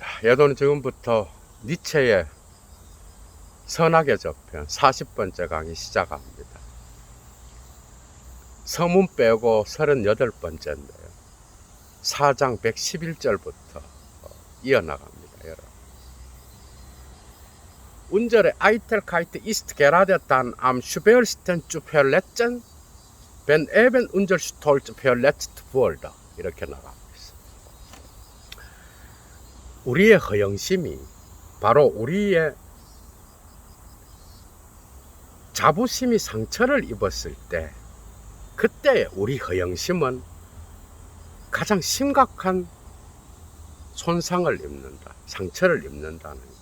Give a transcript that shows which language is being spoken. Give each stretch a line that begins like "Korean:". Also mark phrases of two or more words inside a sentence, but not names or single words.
Korean: 여러분 지금부터 니체의 선악의 저편 40번째 강의 시작합니다. 서문 빼고 38번째인데요. 4장 111절부터 이어나갑니다. 여러분.
German: 운절에 Eitelkeit ist gerade dann am schwersten zu verletzen, wenn eben unser Stolz verletzt wurde.
Korean: 이렇게 나갑니다. 우리의 허영심이 바로 우리의 자부심이 상처를 입었을 때, 그때 우리 허영심은 가장 심각한 손상을 입는다, 상처를 입는다는 거예요.